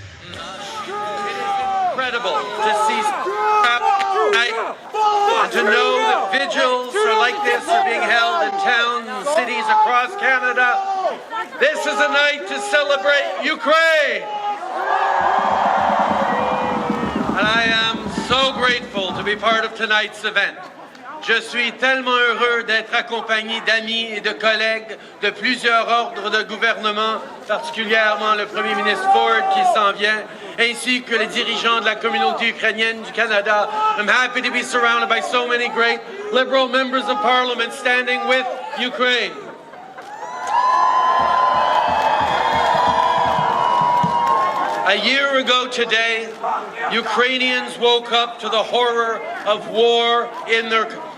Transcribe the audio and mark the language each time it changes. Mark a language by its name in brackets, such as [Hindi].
[English] incredible to see and to know that vigils like this are being held in towns and cities across Canada. This is a night to celebrate Ukraine. And I am so grateful to be part of tonight's event. [French] Je suis tellement heureux d'être accompagné d'amis et de collègues de plusieurs ordres de gouvernement, particulièrement le Premier ministre Ford qui s'en vient, ainsi que les dirigeants de la communauté ukrainienne du Canada. [English] I'm happy to be surrounded by so many great Liberal members of Parliament standing with Ukraine. A year ago today, Ukrainians woke up to the horror of war in their...